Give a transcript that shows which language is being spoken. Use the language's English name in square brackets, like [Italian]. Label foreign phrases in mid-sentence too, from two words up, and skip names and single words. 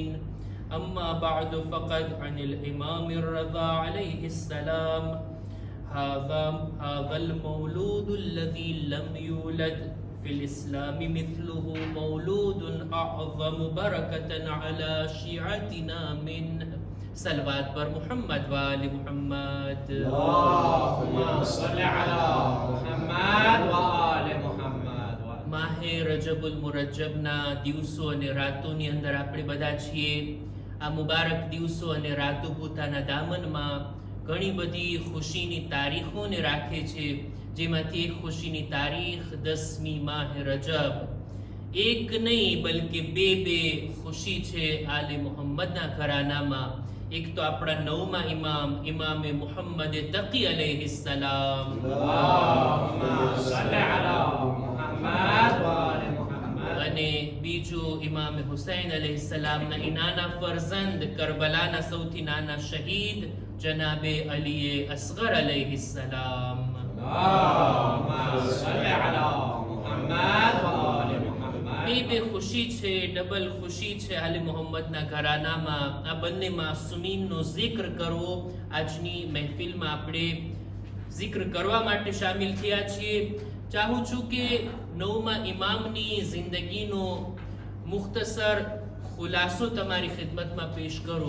[Arabic] أما بعد فقد عن الإمام الرضا عليه السلام هذا المولود الذي لم يولد في الإسلام مثله مولود أعظم بركة على شيعتنا منه. صلوات پر محمد وآل محمد. اللهم صل على محمد وآل محمد. [Gujarati] માહ રજબુલ મુરજ્જબના દિવસો અને રાતોની અંદર આપણે બધા છીએ. આ મુબારક દિવસો અને રાતો પોતાના દામનમાં ઘણી બધી ખુશીની તારીખોને રાખે છે, જેમાંથી એક ખુશીની તારીખ 10મી માહ રજબ. એક નહીં બલકે બે ખુશી છે આલે મુહમ્મદના ઘરાનામાં. એક તો આપણા નવમા ઇમામ ઇમામે મુહમ્મદ તકી અલૈહિસ્સલામ, [Arabic] اللهم صل على محمد وآل محمد. [Gujarati] અને બીજું ઇમામે હુસૈન અલૈહિસ્સલામના નાના ફરઝંદ કરબલાના સૌથી નાના શહીદ જનાબે અલીએ અસગર અલૈહિસ્સલામ. [Arabic] اللهم صل على محمد وآل محمد. [Gujarati] બે ખુશી છે, ડબલ ખુશી છે આલે મુહમ્મદના ઘરાનામાં. આ બંને માસૂમીનનો zikr કરવો આજની મહેફિલમાં આપણે zikr કરવા માટે શામિલ થયા છીએ. ચાહું છું કે નવમા ઇમામની જિંદગીનો મુખ્તસર ખુલાસો તમારી ખિદમતમાં પેશ કરું.